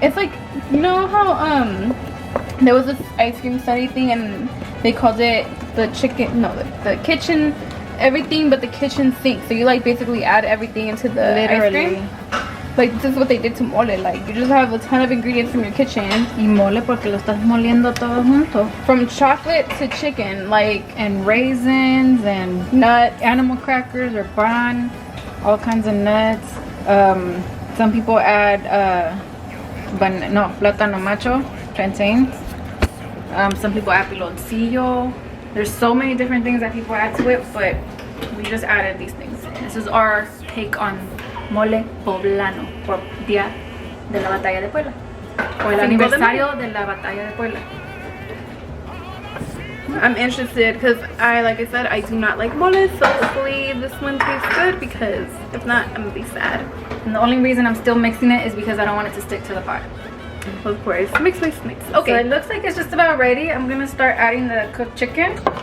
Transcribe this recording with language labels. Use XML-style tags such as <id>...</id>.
<en>It's like, you know how there was this ice cream study thing, and they called it the kitchen everything but the kitchen sink. So you like basically add everything into the ice cream. Like, this is what they did to mole. Like, you just have a ton of ingredients from your kitchen.</en> <es>Y mole porque lo estás moliendo todo junto.</es> <en>From chocolate to chicken, like, and raisins and nuts, animal crackers or pan, all kinds of nuts. Some people add plátano macho, plantains. Some people add piloncillo. There's so many different things that people add to it, but we just added these things. This is our take on Mole Poblano por Día de la Batalla de Puebla.</en> <es>O el aniversario de la Batalla de Puebla.</es> <en>I'm interested because like I said, I do not like mole, so hopefully this one tastes good, because if not, I'm gonna be sad. And the only reason I'm still mixing it is because I don't want it to stick to the pot. Of course, mix. Okay, so it looks like it's just about ready. I'm gonna start adding the cooked chicken.</en>